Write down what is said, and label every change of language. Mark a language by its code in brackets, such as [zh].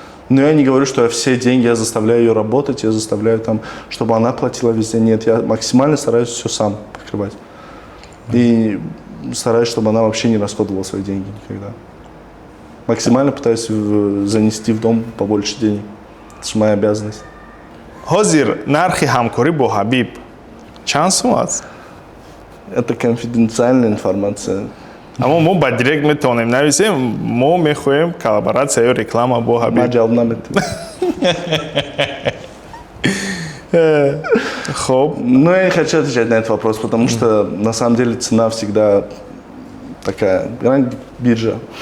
[ru] Но я не говорю, что я все деньги, я заставляю ее работать, я заставляю там, чтобы она платила везде. Нет, я максимально стараюсь все сам покрывать. И стараюсь, чтобы она вообще не расходовала свои деньги никогда. Максимально пытаюсь занести в дом побольше денег. Это моя обязанность. [tg] Ҳозир нархи ҳамкорӣ бо Ҳабиб чанд сум аст? [ru] Это конфиденциальная информация. [tg] Аммо мо ба директ метавонем нависем, мо мехоҳем коллаборатсия ё реклама бо Ҳабиб. Ма ҷавоб наметавонам. Хоб. [ru] Ну, я не хочу отвечать на этот вопрос, потому что на самом деле цена всегда такая, грань биржа.